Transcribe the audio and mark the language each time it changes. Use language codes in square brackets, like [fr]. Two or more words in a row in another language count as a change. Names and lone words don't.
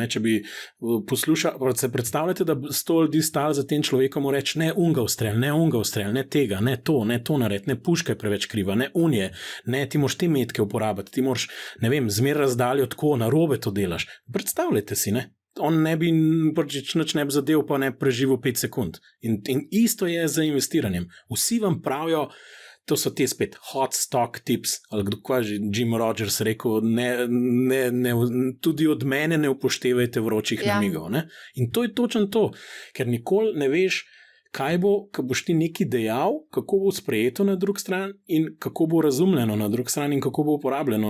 [sl] Če bi poslušali, se predstavljate, da 100 ljudi stali za tem človekom in reči, ne unga ustrel, ne tega, ne to nared, ne puška je preveč kriva, ne unje, ne ti moraš te metke uporabiti, ti moraš, ne vem, zmer razdaljo tako, narobe to delaš. Predstavljajte si, ne? On ne bi nič ne bi zadev, pa ne preživel 5 sekund. In isto je z investiranjem. Vsi vam pravijo, to so te spet [en] hot stock tips, [sl] ali kdo že Jim Rogers rekel, tudi od mene ne upoštevajte vročih namigov. Ne? In to je točno to, ker nikoli ne veš, kaj bo, ko boš ti nekaj dejal, kako bo sprejeto na drugi strani in kako bo razumljeno na drugi strani in kako bo uporabljeno.